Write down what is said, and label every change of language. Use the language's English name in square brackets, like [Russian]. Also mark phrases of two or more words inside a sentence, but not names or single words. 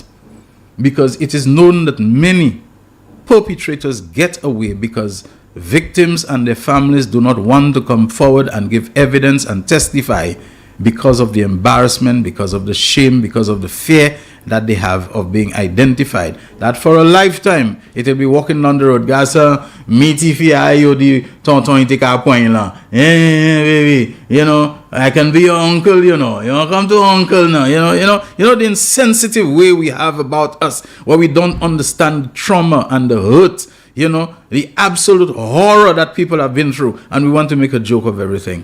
[English] Because it is known that many perpetrators get away because victims and their families do not want to come forward and give evidence and testify because of the embarrassment, because of the shame, because of the fear that they have of being identified. That for a lifetime, it will be walking down the road. Gasa, meaty fi ayo di tonton ite ka point la. Baby, I can be your uncle, come to uncle now, the insensitive way we have about us, where we don't understand the trauma and the hurt, the absolute horror that people have been through, and we want to make a joke of everything.